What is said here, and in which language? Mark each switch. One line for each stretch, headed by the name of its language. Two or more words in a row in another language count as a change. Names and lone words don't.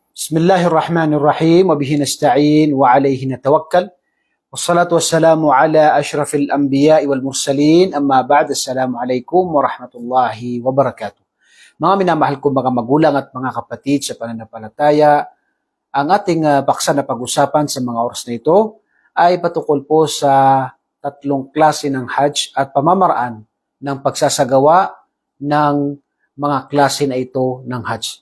Arabic: بسم الله الرحمن الرحيم. وبه نستعين وعليه نتوكل. والصلاة والسلام على أشرف الأنبياء والمرسلين. أما بعد. السلام عليكم ورحمة الله وبركاته.
Filipino: Mga minamahal ko mga magulang at mga kapatid sa pananampalataya, ang ating paksa na pag-usapan sa mga oras na ito ay patungkol po sa tatlong klase ng Hajj at pamamaraan ng pagsasagawa ng mga klase na ito ng Hajj.